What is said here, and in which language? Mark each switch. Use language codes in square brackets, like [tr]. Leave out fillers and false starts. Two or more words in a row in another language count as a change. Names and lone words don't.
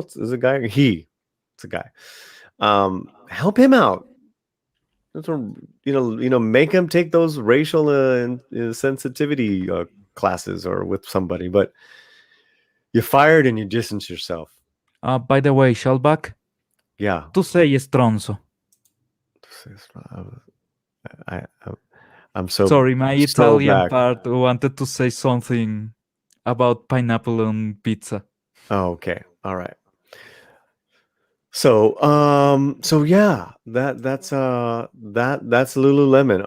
[en] It's a guy. It's a guy. Help him out. That's what, make him take those racial sensitivity classes or with somebody. But you fired and you distance yourself. By the way, Shellback, Yeah. [it] tu sei stronzo. [en] I, I'm so Sorry, my so Italian back. part wanted to say something about pineapple on pizza. Oh, okay. All right. So yeah, that's Lululemon.